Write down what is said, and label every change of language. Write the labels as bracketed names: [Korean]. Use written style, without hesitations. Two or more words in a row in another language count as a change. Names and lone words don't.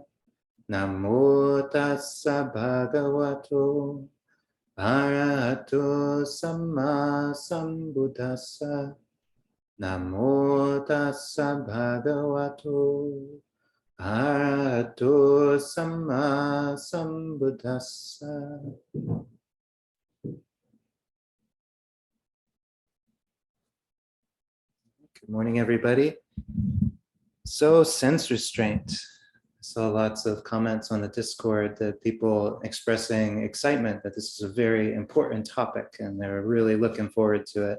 [Pali] Namo tassa bhagavato arahato samma sambuddhassa. Namo tassa bhagavato arahato samma sambuddhassa. [English] Good morning, everybody. So, sense restraint. I saw lots of comments on the Discord that people expressing excitement that this is a very important topic and they're really looking forward to it.